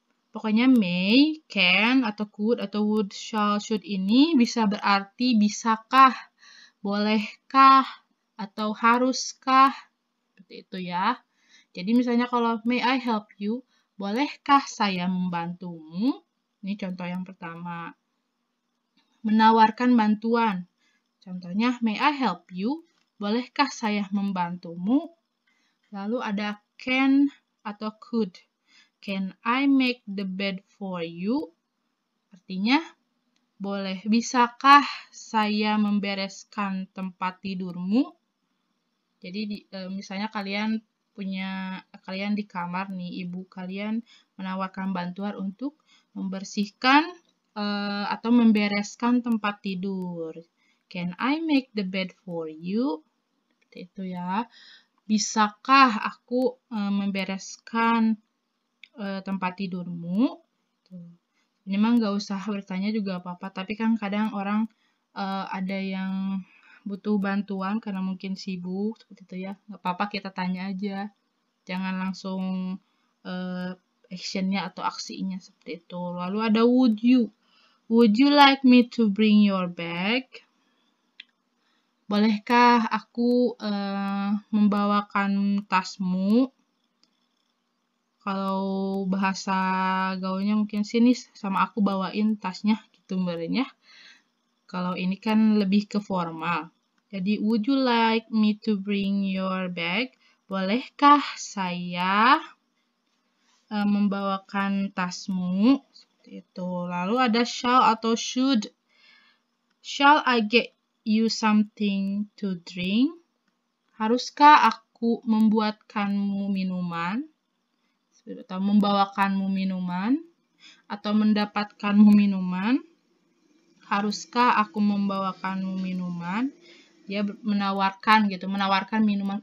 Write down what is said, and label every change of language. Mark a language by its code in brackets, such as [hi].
[id] Pokoknya may, can, atau could, atau would, shall, should ini bisa berarti bisakah, bolehkah, atau haruskah. Seperti itu ya. Jadi misalnya kalau [en] may I help you, [id] bolehkah saya membantumu? Ini contoh yang pertama. Menawarkan bantuan. Contohnya [en] may I help you? [id] Bolehkah saya membantumu? Lalu ada can atau could. [en] Can I make the bed for you? [id] Artinya, bisakah saya membereskan tempat tidurmu? Jadi, misalnya kalian kalian di kamar nih, ibu kalian menawarkan bantuan untuk membersihkan atau membereskan tempat tidur. [en] Can I make the bed for you? [id] Seperti itu ya. Bisakah aku membereskan tempat tidurmu? Ini mah nggak usah bertanya juga apa-apa, tapi kan kadang orang ada yang butuh bantuan karena mungkin sibuk, seperti itu ya. Nggak apa-apa, kita tanya aja. Jangan langsung actionnya atau aksinya seperti itu. Lalu ada [en] would you. Would you like me to bring your bag? [id] Bolehkah aku membawakan tasmu? Kalau bahasa gaulnya mungkin sini sama aku bawain tasnya gitu ya. Kalau ini kan lebih ke formal. Jadi [en] would you like me to bring your bag? [id] Bolehkah saya membawakan tasmu? Seperti itu. Lalu ada [en] shall atau should. Shall I get you something to drink? [id] Haruskah aku membuatkanmu minuman? Atau membawakanmu minuman? Atau mendapatkanmu minuman? Haruskah aku membawakanmu minuman? Dia menawarkan gitu, menawarkan minuman.